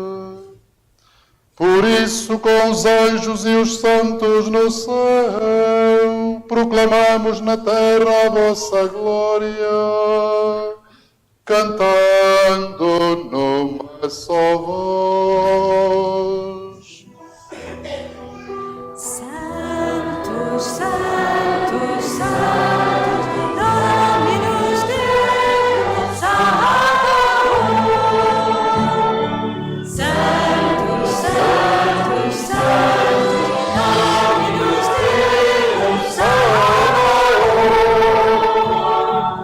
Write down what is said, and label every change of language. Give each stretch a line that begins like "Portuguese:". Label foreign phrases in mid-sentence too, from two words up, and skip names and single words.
Portuguese: Por isso, com os anjos e os santos no céu, proclamamos na terra a vossa glória, cantando numa só voz. Santo, Santo, Santo,
Latin: Dominus Deus, Sabaoth.
Portuguese: Santo, Santo, Santo,
Latin: Dominus Deus, Sabaoth.